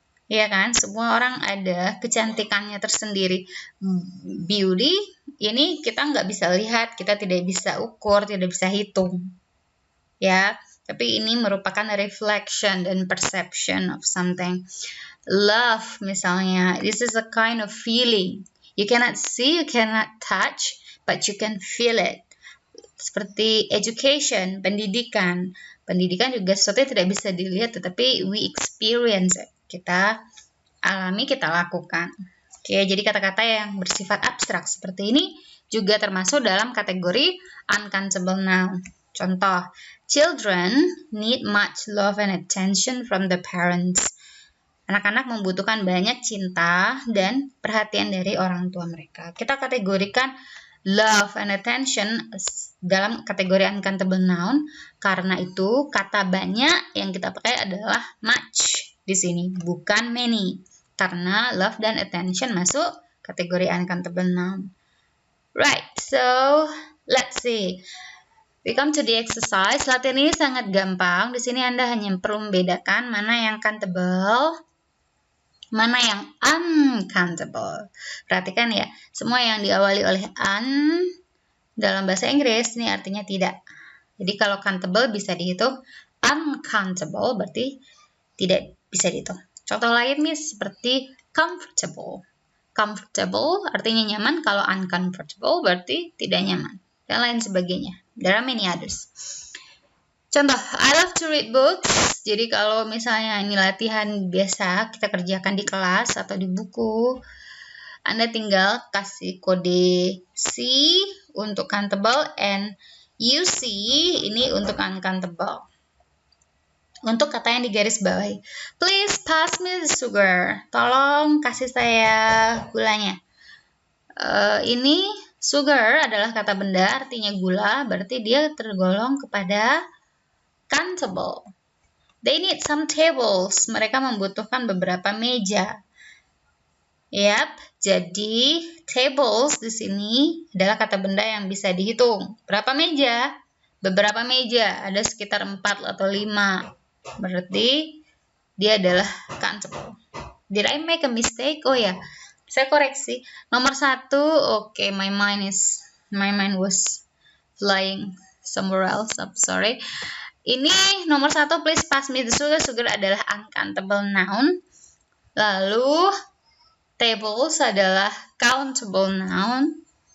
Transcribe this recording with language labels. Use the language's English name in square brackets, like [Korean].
[Indonesian] Ya kan, semua orang ada kecantikannya tersendiri. Beauty ini kita nggak bisa lihat, kita tidak bisa ukur, tidak bisa hitung. ya. Tapi ini merupakan reflection dan perception of something. [English] Love [Indonesian] misalnya, [English] this is a kind of feeling. You cannot see, you cannot touch, but you can feel it. [Indonesian] Seperti education, pendidikan. Pendidikan juga sesuatu yang tidak bisa dilihat, tetapi [English] we experience it. [Indonesian] Kita alami, kita lakukan. Oke, jadi kata-kata yang bersifat abstrak seperti ini juga termasuk dalam kategori uncountable noun. [English] Contoh, children need much love and attention from the parents. [Indonesian] Anak-anak membutuhkan banyak cinta dan perhatian dari orang tua mereka. Kita kategorikan love and attention dalam kategori uncountable noun. Karena itu kata banyak yang kita pakai adalah much di sini, bukan many. Karena love dan attention masuk kategori uncountable noun. [English] Right, so let's see. We come to the exercise. [Indonesian] Latihan ini sangat gampang. Di sini Anda hanya perlu membedakan mana yang countable, mana yang uncountable. Perhatikan ya, semua yang diawali oleh un dalam bahasa Inggris ini artinya tidak. Jadi kalau countable bisa dihitung, uncountable berarti tidak bisa dihitung. Contoh lain nih seperti comfortable. Comfortable artinya nyaman, kalau uncomfortable berarti tidak nyaman, dan lain sebagainya. [English] There are many others. Contoh, I love to read books. [Indonesian] Jadi kalau misalnya ini latihan biasa kita kerjakan di kelas atau di buku, Anda tinggal kasih kode C untuk countable and UC ini untuk uncountable. Untuk kata yang digaris bawahi, [English] please pass me the sugar. [Indonesian] Tolong kasih saya gulanya. Ini sugar adalah kata benda, artinya gula, berarti dia tergolong kepada countable. [English] They need some tables. [Indonesian] Mereka membutuhkan beberapa meja. Yap, jadi tables di sini adalah kata benda yang bisa dihitung. Berapa meja? Beberapa meja, ada sekitar 4 atau 5. Berarti dia adalah countable. [English] Did I make a mistake? [Indonesian] Oh ya, saya koreksi. Nomor 1, [English] okay, my mind was flying somewhere else. I'm sorry. [Indonesian] Ini nomor 1, [English] please pass me the sugar. [Indonesian] Sugar adalah uncountable noun. Lalu tables adalah countable noun.